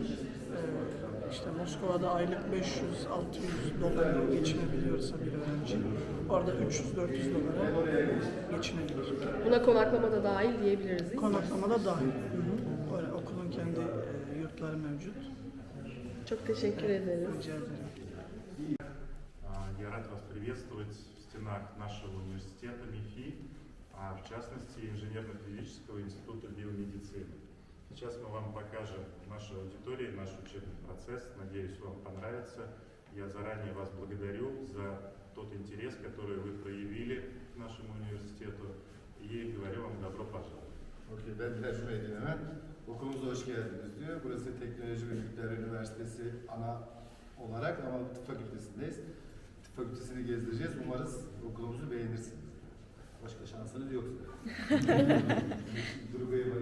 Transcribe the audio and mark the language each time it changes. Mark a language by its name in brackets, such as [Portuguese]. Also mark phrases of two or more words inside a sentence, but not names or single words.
[Turkish] İşte Moskova'da aylık 500-600 dolarla geçinebiliyorsa bir öğrenci, orada 300-400 dolara geçinebilir. Buna konaklama da dahil diyebiliriz değil mi? Konaklama da dahil. Böyle okulun kendi yurtları mevcut. Çok teşekkür ederiz. Rica ederim. [Russian] Я рад вас приветствовать в стенах нашего университета МЕПhI, а в частности Инженерно-физического института биомедицины. Сейчас мы вам покажем нашу аудиторию, наш учебный процесс. Надеюсь, вам понравится. Я заранее вас благодарю за тот интерес, который вы проявили к нашему университету, и говорю вам добро пожаловать. [Turkish] Okey, ben de şunu edeyim hemen. Okulumuza hoş geldiniz diyor. Burası Teknoloji ve Nükleer Üniversitesi ana olarak ama tıp fakültesindeyiz. Tıp fakültesini gezdireceğiz. Umarız okulumuzu beğenirsiniz. Başka şansınız yoksa. Durga'ya var.